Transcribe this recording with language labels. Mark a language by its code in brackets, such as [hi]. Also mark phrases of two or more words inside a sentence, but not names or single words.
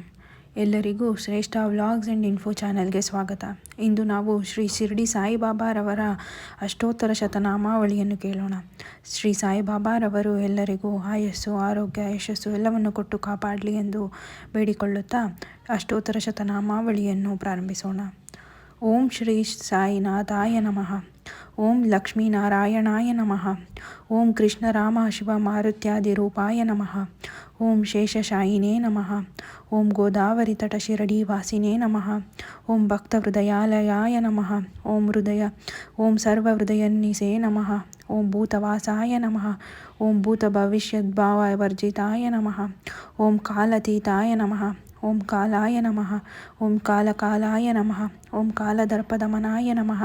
[kn] ಎಲ್ಲರಿಗೂ ಶ್ರೇಷ್ಠ ವ್ಲಾಗ್ಸ್ ಆ್ಯಂಡ್ ಇನ್ಫೋ ಚಾನಲ್ಗೆ ಸ್ವಾಗತ. ಇಂದು ನಾವು ಶ್ರೀ ಶಿರ್ಡಿ ಸಾಯಿಬಾಬಾರವರ ಅಷ್ಟೋತ್ತರ ಶತನಾಮಾವಳಿಯನ್ನು ಕೇಳೋಣ. ಶ್ರೀ ಸಾಯಿಬಾಬಾರವರು ಎಲ್ಲರಿಗೂ ಆಯಸ್ಸು, ಆರೋಗ್ಯ, ಯಶಸ್ಸು ಎಲ್ಲವನ್ನು ಕೊಟ್ಟು ಕಾಪಾಡಲಿ ಎಂದು ಬೇಡಿಕೊಳ್ಳುತ್ತಾ ಅಷ್ಟೋತ್ತರ ಶತನಾಮಾವಳಿಯನ್ನು ಪ್ರಾರಂಭಿಸೋಣ. [sa] ॐ श्री सायिनाथाय नमः. ॐ लक्ष्मीनारायणाय नमः. ॐ कृष्ण राम शिव मारुत्यादि रूपाय नमः. ॐ शेषशायिने नमः. ॐ गोदावरि तट शिरडि वासिने नमः. ॐ भक्तहृदयालयाय नमः. ॐ सर्वहृदयन्निसे नमः. ॐ भूतवासाय नमः. ॐ भूत भविष्यद्भाव वर्जिताय नमः. ॐ कालातीताय नमः. ॐ कालाय नमः. ॐ कालकालाय नमः. ॐ कालदर्पदमनाय नमः.